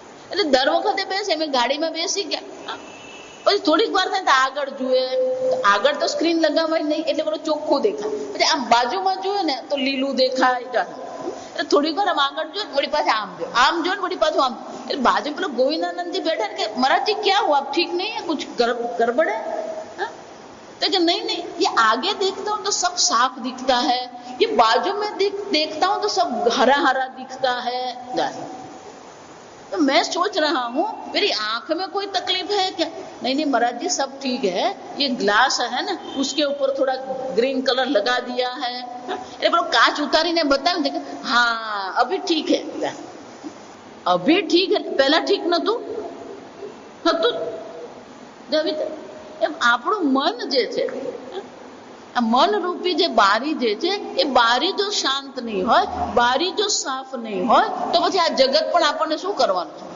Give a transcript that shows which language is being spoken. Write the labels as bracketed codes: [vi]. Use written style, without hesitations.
[gu] એટલે દર વખતે બેસે અમે ગાડીમાં બેસી ગયા. પછી થોડીક વાર થાય તો આગળ જુએ, આગળ તો સ્ક્રીન લગાવાય નહીં એટલે પેલું ચોખ્ખું દેખાય. પછી આમ બાજુમાં જોઈએ ને તો લીલું દેખાય. એટલે થોડીક વાર આમ આગળ જોઈએ વળી પાછા આમ જો ને વળી પાછું આમ. એટલે બાજુ પેલો ગોવિંદાનંદજી બેઠા ને કે [hi] महाराज क्या हुआ, आप ठीक नहीं है, कुछ गड़बड़ है? तो कि नहीं ये आगे देखता हूँ तो सब साफ दिखता है, ये बाजू में देखता हूँ तो सब हरा हरा दिखता है. तो मैं सोच रहा हूँ मेरी आंख में कोई तकलीफ है क्या? नहीं महाराज जी सब ठीक है, ये ग्लास है ना उसके ऊपर थोड़ा ग्रीन कलर लगा दिया है. [gu] એટલે પેલો કાચ ઉતારીને બતાવ્યું કે હા [hi] અભી ઠીક હે. અભી ઠીક હે, [gu] પહેલા ઠીક નતું એમ આપણું મન જે છે, આ મન રૂપી જે બારી જે છે એ બારી જો શાંત નહીં હોય, બારી જો સાફ નહીં હોય તો પછી આ જગત પણ આપણને શું કરવાનું છે?